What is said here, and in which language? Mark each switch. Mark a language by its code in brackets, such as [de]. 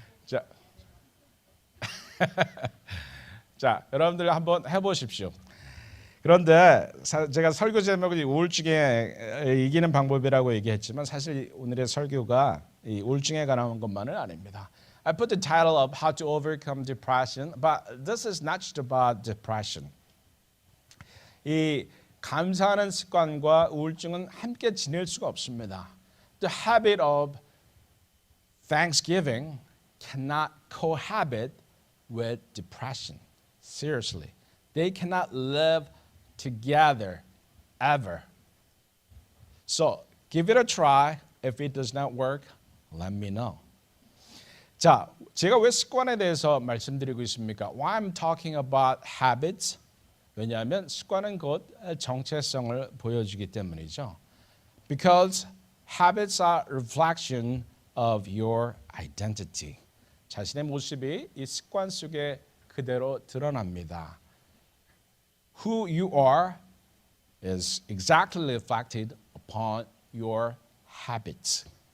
[ko] 자, 자, 여러분들 한번 해보십시오. 그런데 제가 설교 제목이 우울증에 이기는 방법이라고 얘기했지만 사실 오늘의 설교가 이 우울증에 관한 것만은 아닙니다. [en] I put the title of How to Overcome Depression, but this is not just about depression. [ko] 이 감사하는 습관과 우울증은 함께 지낼 수가 없습니다. [en] The habit of Thanksgiving cannot cohabit with depression. Seriously, they cannot live together ever. So give it a try. If it does not work, let me know. [ko] 자, 제가 왜 습관에 대해서 말씀드리고 있습니까? [en] Why I'm talking about habits? [ko] 왜냐하면 습관은 곧 정체성을 보여주기 때문이죠. [en] Because habits are a reflection of your identity. [ko] 자신의 모습이 이 습관 속에 그대로 드러납니다. [en] Who you are is exactly reflected upon your habits.